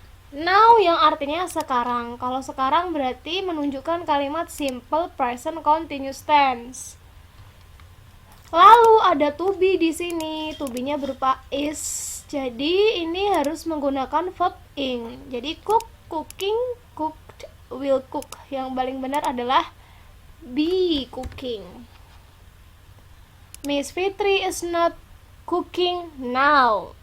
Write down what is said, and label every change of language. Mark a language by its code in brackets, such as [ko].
[id] Now yang artinya sekarang. Kalau sekarang berarti menunjukkan kalimat simple present continuous tense. Lalu ada to be di sini. To be-nya berupa is. Jadi ini harus menggunakan verb ing. Jadi [en] cook, cooking, cooked, will cook. [id] Yang paling benar adalah [en] be cooking. Miss Fitri is not cooking now.